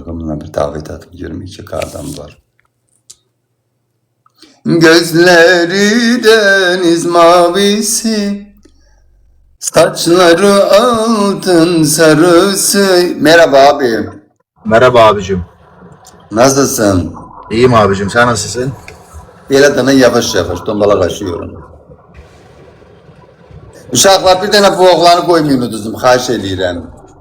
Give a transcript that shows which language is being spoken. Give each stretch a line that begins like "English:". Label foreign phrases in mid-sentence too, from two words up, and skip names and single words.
Turkish: Bununla bir davet atıp görüm iki adam var. Gözleri deniz mavisi, saçları altın sarısı. Merhaba abi. Merhaba abicim. Nasılsın? İyiyim abicim. Sen nasılsın?
Azerbaijani: Belə dana yavaş yavaş tombalaşıyorum. Uşaqlar bir dənə bu oğlanı qoymayın uduzum, xahiş edirəm.